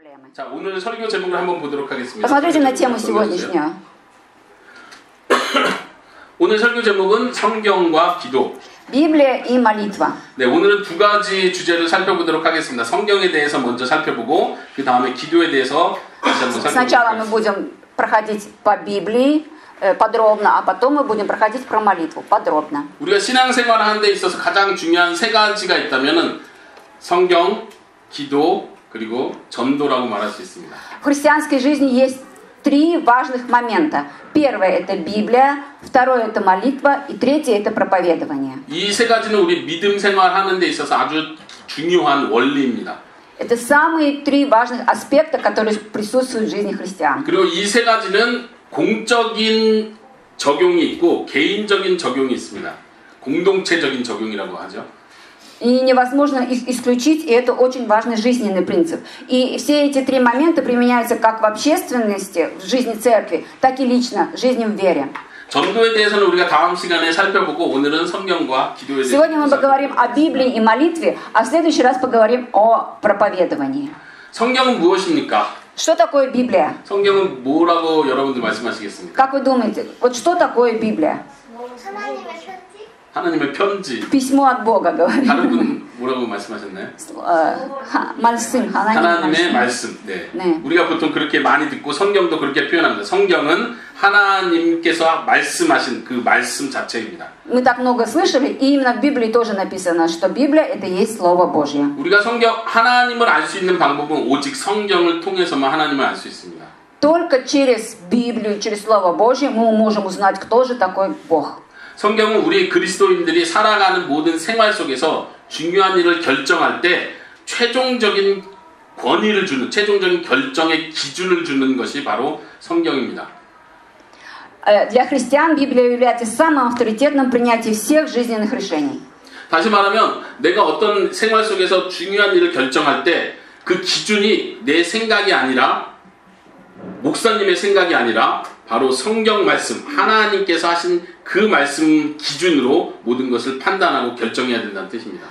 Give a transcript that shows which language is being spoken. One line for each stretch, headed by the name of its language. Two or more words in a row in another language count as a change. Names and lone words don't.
Russian: проблемы.
Korean: 자, 오늘 설교 제목을 한번 보도록 하겠습니다.
Russian: Посмотрите на тему сегодняшнюю.
Korean: 오늘 설교 제목은 성경과 기도.
Russian: Библия и молитва.
Korean: 네, 오늘은 두 가지 주제를 살펴보도록 하겠습니다. 성경에 대해서 먼저 살펴보고 그 다음에 기도에 대해서 다시 한번
Russian: Сначала мы
Korean: 살펴보도록
Russian: будем проходить по Библии подробно, а потом мы будем проходить про молитву подробно.
Korean: 우리가 신앙생활을 하는 데 있어서 가장 중요한 세 가지가 있다면은 성경, 기도, 그리고 전도라고 말할 수 있습니다.
Russian: В христианской жизни есть три важных момента. Первое – это Библия, второе – это молитва, и третье – это проповедование.
Korean: 이 세 가지는 우리 믿음 생활하는 데 있어서 아주 중요한 원리입니다.
Russian: Это самые три важных аспекта, которые присутствуют в жизни христиан.
Korean: 그리고 이 세 가지는 공적인 적용이 있고 개인적인 적용이 있습니다. 공동체적인 적용이라고 하죠.
Russian: И невозможно их исключить, и это очень важный жизненный принцип. И все эти три момента применяются как в общественности, в жизни церкви, так и лично, в жизни в вере.
Korean: 전도에 대해서는 우리가 다음 시간에 살펴보고 오늘은 성경과 기도에 대해서
Russian: Сегодня мы поговорим о Библии и молитве, а в следующий раз поговорим о проповедовании.
Korean: 성경은 무엇입니까?
Russian: Что такое Библия?
Korean: 성경은 뭐라고 여러분들 말씀하시겠습니까?
Russian: Как вы думаете, вот что такое Библия?
Korean: 하나님의 편지.
Russian: Письмо от Бога, говорит.
Korean: 다른 분 뭐라고 말씀하셨나요? 말씀, 하나님의 말씀. 네. 네. 우리가 보통 그렇게 많이 듣고 성경도 그렇게 표현합니다. 성경은 하나님께서 말씀하신 그 말씀 자체입니다.
Russian: Мы так много слышали, и именно в Библии тоже написано, что Библия это есть Слово Божье.
Korean: 우리가 하나님을 알 수 있는 방법은 오직 성경을 통해서만 하나님을 알 수 있습니다.
Russian: Только через Библию, через Слово Божье мы можем узнать, кто же такой Бог.
Korean: 성경은 우리 그리스도인들이 살아가는 모든 생활 속에서 중요한 일을 결정할 때 최종적인 권위를 주는, 최종적인 결정의 기준을 주는 것이 바로 성경입니다.
Russian: Для христиан Библия является самым авторитетным принятием всех жизненных решений.
Korean: 다시 말하면 내가 어떤 생활 속에서 중요한 일을 결정할 때 그 기준이 내 생각이 아니라 목사님의 생각이 아니라 바로 성경 말씀, 하나님께서 하신 그 말씀 기준으로 모든 것을 판단하고 결정해야 된다는 뜻입니다.